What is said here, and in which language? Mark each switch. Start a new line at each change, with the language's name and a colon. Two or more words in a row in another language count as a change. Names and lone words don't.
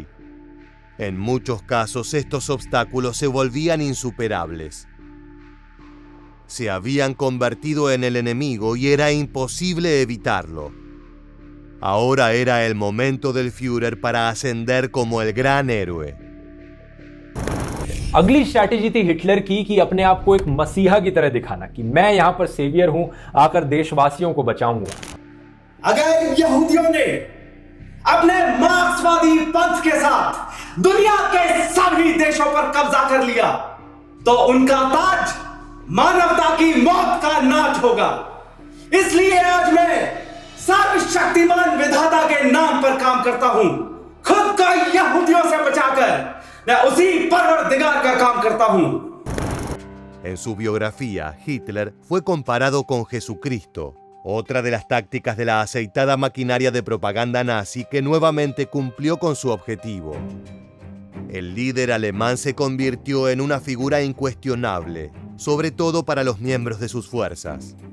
Spanish: En muchos casos, estos obstáculos se volvían insuperables. Se habían convertido en el enemigo y era imposible evitarlo. Ahora era el momento del Führer para ascender como el gran héroe.
Hindi: अगली स्ट्रैटेजी थी हिटलर की कि अपने आप को एक मसीहा की तरह दिखाना कि मैं यहां पर सेवियर हूं, आकर देशवासियों को बचाऊंगा। अगर यहूदियों ने अपने मार्क्सवादी पंथ के साथ दुनिया के सभी देशों पर कब्जा कर लिया, तो उनका ताज मानवता की मौत का नाच होगा। इसलिए आज मैं सर्वशक्तिमान विधाता के नाम पर काम करता हूं, खुद को यहूदियों से बचाकर मैं उसी परवरदिगार का काम करता हूं।
Spanish: En su biografía, Hitler fue comparado con Jesucristo, otra de las tácticas de la aceitada maquinaria de propaganda nazi que nuevamente cumplió con su objetivo. El líder alemán se convirtió en una figura incuestionable, sobre todo para los miembros de sus fuerzas.